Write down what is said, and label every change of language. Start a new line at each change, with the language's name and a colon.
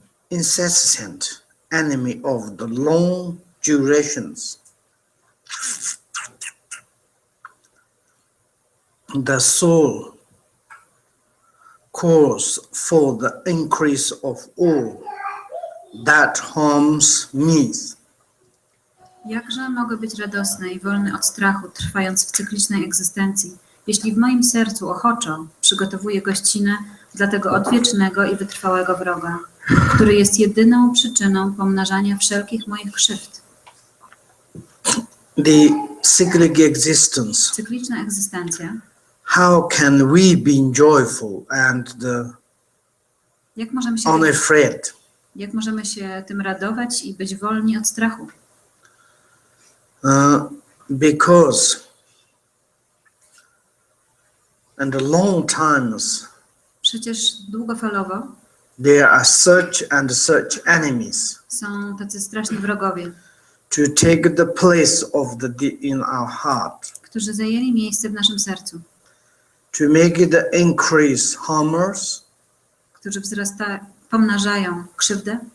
English: incessant enemy of the long durations, the soul calls for the increase of all that harms me.
Polish: Jakże mogę być radosny i wolny od strachu, trwając w cyklicznej egzystencji, jeśli w moim sercu ochoczo przygotowuję gościnę dla tego odwiecznego i wytrwałego wroga, który jest jedyną przyczyną pomnażania wszelkich moich krzywd.
English: The cyclic existence.
Polish: Cykliczna egzystencja.
English: How can we be joyful and unafraid?
Polish: Jak możemy się tym radować i być wolni od strachu?
English: Because in the long times,
Polish: przecież długofalowo
English: there are such enemies
Polish: są tacy straszni wrogowie,
English: to take the place of in our heart,
Polish: którzy zajęli miejsce w naszym sercu,
English: to make it the increase harmers,
Polish: którzy pomnażają krzywdę